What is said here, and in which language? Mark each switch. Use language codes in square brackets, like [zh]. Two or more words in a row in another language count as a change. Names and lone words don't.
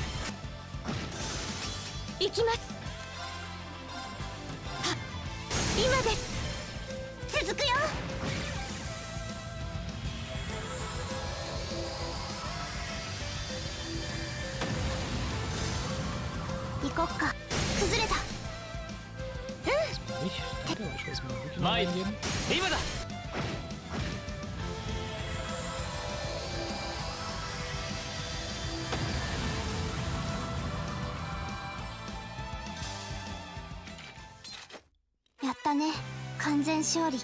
[ja] 行きます。は、今です。続くよ。行こっか。崩れた。 [de] Ich weiß mal wirklich noch Nein. eingeben. [ja] 今だ。やったね。完全勝利。